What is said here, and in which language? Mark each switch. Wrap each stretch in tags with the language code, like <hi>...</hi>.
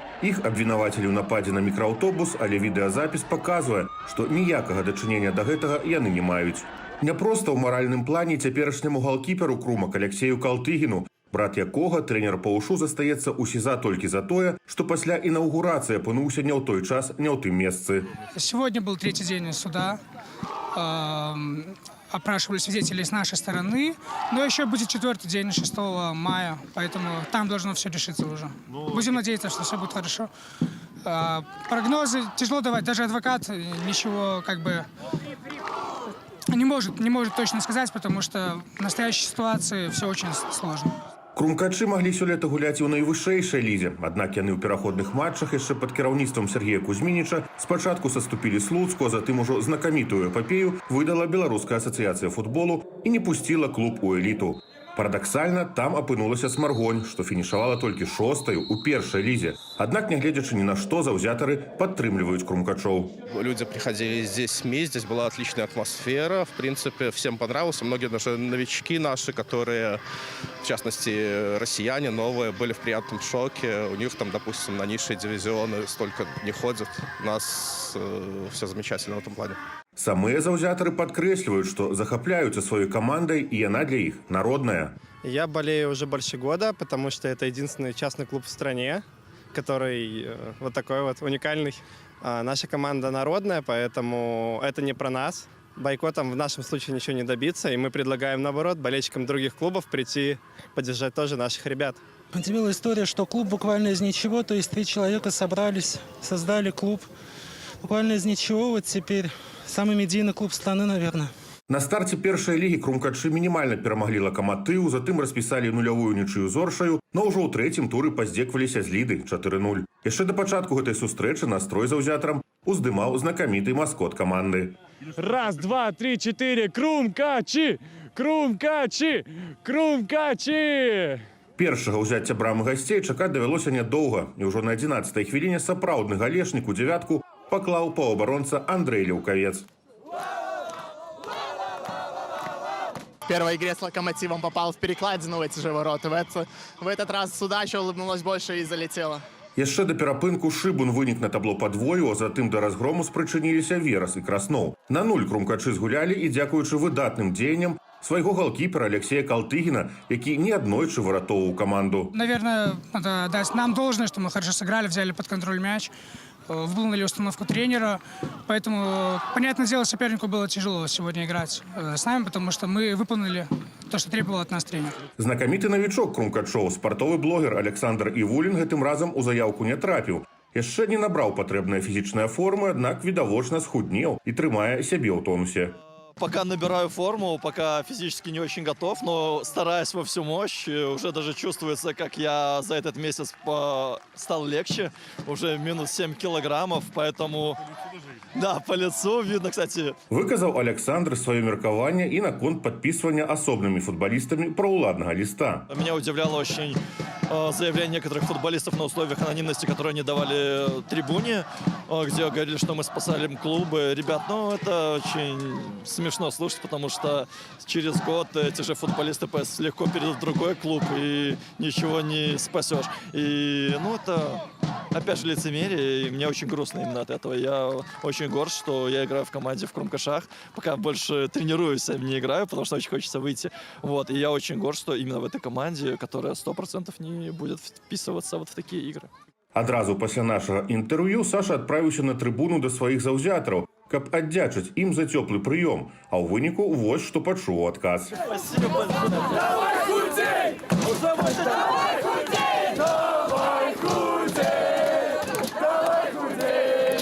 <be>Іх абвінавацілі ў нападзе на мікрааўтобус, але відэазапіс паказвае, што ніякага дачынення да гэтага яны не маюць. Няпроста ў маральным плане цяперашняму галкіперу Крумак Алексею Калтыгіну, брат якога, трэнер па УШУ, застаецца ў СІЗА толькі за тое, што пасля інаўгурацыі апынуўся не ў той час, не ў тым месцы.</be> <ru>Сегодня был 3-й день суда. Опрашивали свидетелей с нашей стороны, но еще будет 4-й день, 6 мая, поэтому там должно все решиться уже. Будем надеяться, что все будет хорошо. Прогнозы тяжело давать, даже адвокат ничего как бы не может точно сказать, потому что в настоящей ситуации все очень сложно.</ru> <be>Крумкачы маглі сёлета гуляць і ў найвышэйшай лізе, аднак яны ў пераходных матчах яшчэ пад кіраўніцтвам Сергея Кузьмініча спачатку саступілі Слуцку, а затым ужо знакамітую эпапею выдала Беларуская асацыяцыя футболу і не пусціла клуб у эліту. Парадаксальна, там апынулася Смаргонь, што фінішавала толькі 6-ю у першай лізе. Аднак, нягледзячы ні на што, заўзятары падтрымліваюць крумкачоў.</be> <ru>Люди приходили здесь СМИ, здесь была отличная атмосфера. В принципе, всем понравилось. Многие даже новички наши, которые, в частности, россияне новые, были в приятном шоке. У них там, допустим, на низшие дивизионы столько не ходят. У нас все замечательно в этом плане.</ru> <be>Самыя заўзятары падкрэсліваюць, што захапляюцца сваёй камандай, і яна для іх народная.</be> <ru>Я болею уже больше года, потому что это единственный частный клуб в стране, который вот такой вот уникальный. Наша команда народная, поэтому это не про нас. Бойкотом в нашем случае ничего не добиться, и мы предлагаем, наоборот, болельщикам других клубов прийти поддержать тоже наших ребят. Удивила история, что клуб буквально из ничего, то есть 3 человека собрались, создали клуб. Буквально из ничего, вот теперь самый медийный клуб страны, наверное.</ru> <be>На старце першай лігі крумкачы мінімальна перамаглі Лакаматыў, затым распісалі нулявую нічыю з Оршаю, но ўжо ў трэцім туры паздзекваліся з Ліды 4-0. Яшчэ да пачатку гэтай сустрэчы настрой заўзятарам уздымаў знакаміты маскот каманды.</be> <ru>Раз, два, три, 4, Крумкачы! Крумкачы! Крумкачы!</ru> <be>Першага ўзяцця брамы гасцей чакаць давялося нядоўга, і ўжо на 11-й хвіліне сапраўдны галешнік у дзявятку паклаў паўабаронца Андрэй Ляўкавец.</be> <ru>В первой игре с «Локомотивом» попал в перекладину в эти же ворота. В этот раз удача улыбнулась больше и залетела.</ru> <be>Яшчэ да перапынку Шыбун вынік на табло падвою, а затым да разгрому спрычыніліся Верас і Красноў. На 0 крумкачы згулялі і дзякуючы выдатным дзеянням свайго галкіпера Алексея Калтыгина, які неаднойчы выратоўваў каманду.</be> <ru>Наверное, надо дать нам должное, что мы хорошо сыграли, взяли под контроль мяч, выполнили установку тренера. Поэтому, понятное дело, сопернику было тяжело сегодня играть с нами, потому что мы выполнили то, что требовал от нас тренер.</ru> <be>Знакаміты навічок крумкачоў, спартовы блогер Александр Івулін гэтым разам у заявку не трапіў. Яшчэ не набраў патрэбныя фізічныя формы, аднак відавочна схуднеў і трымае сябе ў тонусе.</be> <ru>Пока набираю форму, пока физически не очень готов, но стараюсь во всю мощь. Уже даже чувствуется, как я за этот месяц стал легче. Уже минус 7 килограммов, поэтому... Да, по лицу видно, кстати.</ru> <be>Выказаў Александр сваё меркаванне і наконт падпісвання асобнымі футболістамі праўладнага ліста.</be> <ru>Меня удивляло очень заявление некоторых футболистов на условиях анонимности, которые они давали трибуне, где говорили, что мы спасали клубы. Ребят, ну это очень смешно слушать, потому что через год эти же футболисты легко перейдут в другой клуб и ничего не спасешь. И, ну, это опять же лицемерие, и мне очень грустно именно от этого. Я очень горд, что я играю в команде в Крумкашах, пока больше тренируюсь, а не играю, потому что очень хочется выйти. Вот, и я очень горд, что именно в этой команде, которая 100% не будет вписываться вот в такие игры.</ru> <be>Адразу пасля нашага інтэрв'ю Саша адправіўся на трыбуну да сваіх заўзятараў, каб аддзячыць ім за цёплы прыём, а ў выніку вось што пачуў у адказ.</be> <ru>Спасибо большое. Давай, худей! Давай, худей! Давай, худей! Давай, худей!</ru>